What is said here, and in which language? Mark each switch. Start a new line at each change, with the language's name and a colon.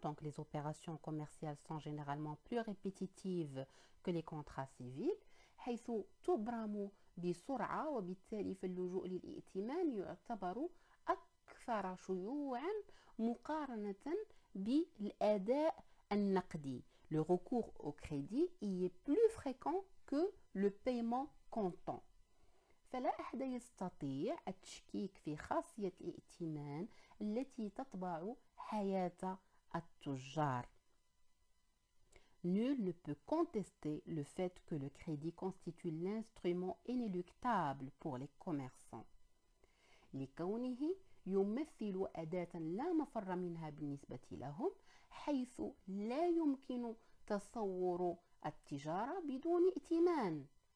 French: Donc les opérations commerciales sont généralement plus répétitives que les contrats civils،
Arabic: حيث تبرم بسرعة، وبالتالي فاللجوء للائتمان يعتبر أكثر شيوعا مقارنة بالأداء النقدي.
French: Le recours au crédit y est plus fréquent que le paiement comptant.
Arabic: فلا أحد يستطيع التشكيك في خاصية الائتمان التي تطبع حياة التجار.
French: Nul ne peut contester le fait que le crédit constitue l'instrument inéluctable pour les commerçants،
Arabic: لكونه يمثل أداة لا مفر منها بالنسبة لهم، حيث لا يمكن تصور التجارة بدون ائتمان.